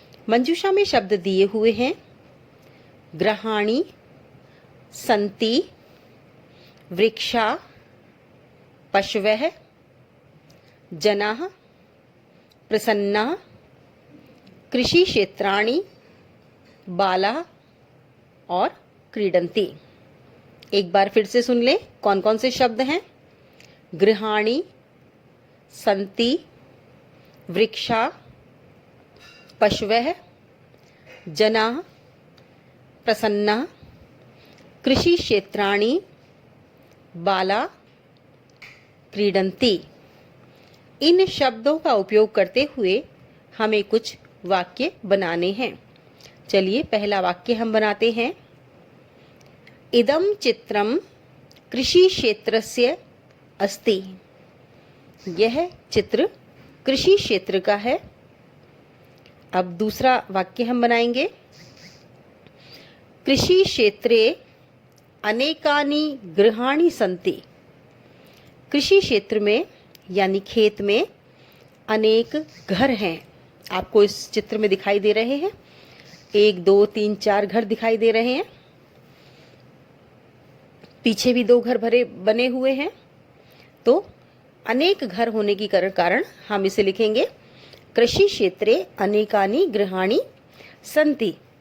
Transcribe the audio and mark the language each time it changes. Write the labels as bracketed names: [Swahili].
[Hindi] मंजूषा में शब्द दिए हुए हैं गृहाणि, सन्ति, वृक्षा, पशवः, जनाः, प्रसन्नाः, कृषि क्षेत्राणि, बालाः और क्रीडन्ति। एक बार फिर से सुन ले, कौन कौन से शब्द हैं? गृहाणि, सन्ति, वृक्षा, पशवः, जनाः, प्रसन्नाः, कृषि क्षेत्राणि, बालाः, क्रीडन्ति। इन शब्दों का उपयोग करते हुए हमें कुछ वाक्य बनाने हैं। चलिए पहला वाक्य हम बनाते हैं। [Sanskrit] इदं चित्रं कृषि क्षेत्रस्य अस्ति। [Hindi] यह चित्र कृषि क्षेत्र का है। अब दूसरा वाक्य हम बनाएंगे। [Sanskrit] कृषि क्षेत्रे अनेकानि गृहाणि सन्ति। [Hindi] कृषि क्षेत्र में यानी खेत में अनेक घर हैं। आपको इस चित्र में दिखाई दे रहे हैं। 1 2 3 4 घर दिखाई दे रहे हैं। पीछे भी 2 घर बने हुए हैं। तो अनेक घर होने के कारण हम इसे लिखेंगे [Sanskrit] कृषि क्षेत्रे अनेकानि गृहाणि सन्ति।